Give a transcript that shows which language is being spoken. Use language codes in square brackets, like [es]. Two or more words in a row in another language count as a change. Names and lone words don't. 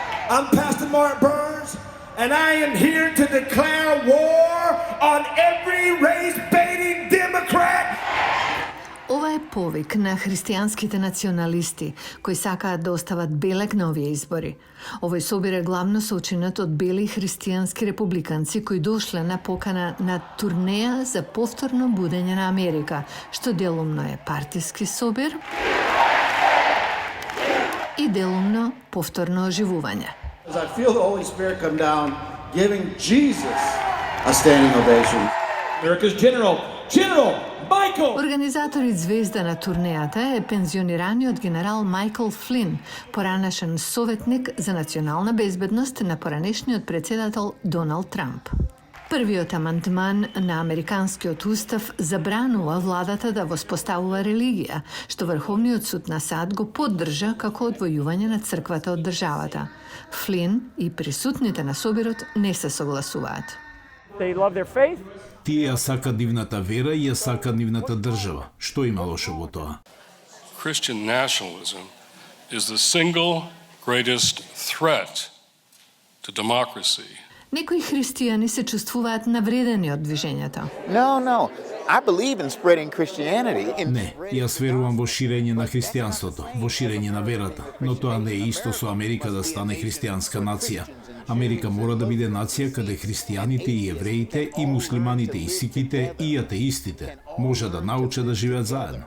[en] I'm Pastor Mark Burns, and I am here to declare war on every race-baiting Democrat. [mk] Ова е повик на христијанските националисти кои сакаат да остават белег на овие избори. Овој собир е главно сочинет од бели христијански републиканци кои дошле на покана на турнеја за повторно будење на Америка, што делумно е партиски собир и делумно повторно оживување. [en] I feel the Holy Spirit come down, giving Jesus a standing ovation. America's General Michael! [mk] Организаторит звезда на турнејата е пензионираниот генерал Майкл Флин, поранешен советник за национална безбедност на поранешниот председател Доналд Трамп. Првиот амандман на Американскиот устав забранува владата да воспоставува религија, што Врховниот суд на САД го поддржа како одвојување на црквата од државата. Флин и присутните на собирот не се согласуваат. [en] They love their faith. [mk] Тие ја сака нивната вера и ја сака нивната држава. Што има лошо во тоа? [en] Christian nationalism is the single greatest threat to democracy. [mk] Некои христијани се чувствуваат навредени од движењето. [en] No. I believe in spreading Christianity. [mk] Не, јас верувам во ширење на христијанството, во ширење на верата, но тоа не е исто со Америка да стане христијанска нација. Америка мора да биде нација каде христијаните и евреите и муслиманите и сиките и атеистите може да научат да живеат заедно.